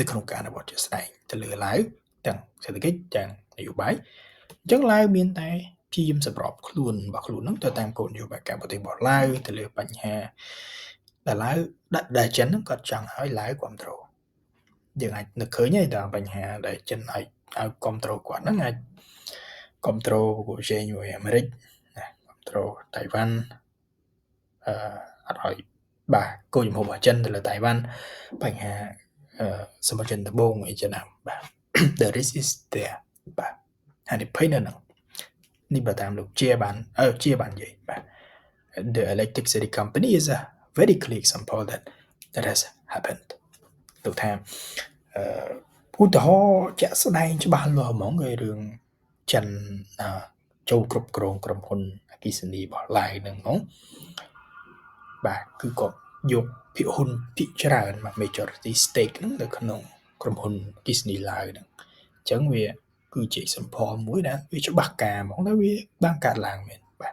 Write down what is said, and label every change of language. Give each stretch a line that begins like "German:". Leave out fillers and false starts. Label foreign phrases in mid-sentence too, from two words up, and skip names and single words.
Khmer: ក្នុងការអនុវត្តជាក់ស្ដែងទៅលើឡាវទាំងសេដ្ឋកិច្ចទាំងនយោបាយអញ្ចឹងឡាវមានតែព្យាយាមសម្របខ្លួនរបស់ខ្លួនហ្នឹងទៅតាមគោលនយោបាយការបរទេសរបស់ឡាវទៅលើបញ្ហាដែលឡាវដែលចិនហ្នឹងគាត់ចង់ឲ្យឡាវគ្រប់គ្រងយើងអាចនឹកឃើញហើយដល់បញ្ហាដែលចិនឲ្យគ្រប់គ្រងគាត់ហ្នឹងអាចគ្រប់គ្រងប្រកួតប្រជែងជាមួយអាមេ រិកណាគ្រប់គ្រងតៃវ៉ាន់អត់ឲ្យបាទគោលជំហររបស់ចិនទៅលើតៃវ៉ាន់ បញ្ហាសមុទ្រចិនត្បូងអីចឹងណាបាទ
English: the risk is there
Khmer: បាទហើយភ័យនៅហ្នឹងនេះបើតាមលោកជាបាននិយាយបាទ
English: the electricity company is a very clear example that has happened
Khmer: លោកថាឧទាហរណ៍ជាក់ស្ដែងច្បាស់លាស់ហ្មងគឺរឿងចិនចូលគ្រប់ គ្រងក្រុមហ៊ុនអគ្គិសនីរបស់ឡាវហ្នឹងហ្មងបាទគឺគាត់យកភាគហ៊ុនភាគច្រើនមក
English: majority stake
Khmer: ហ្នឹងនៅក្នុងក្រុមហ៊ុនអគ្គិសនីឡាវហ្នឹងអញ្ចឹងវាគឺជា example មួយដែលវាច្បាស់ការហ្មងតែវាបានកើតឡើងមែនបាទ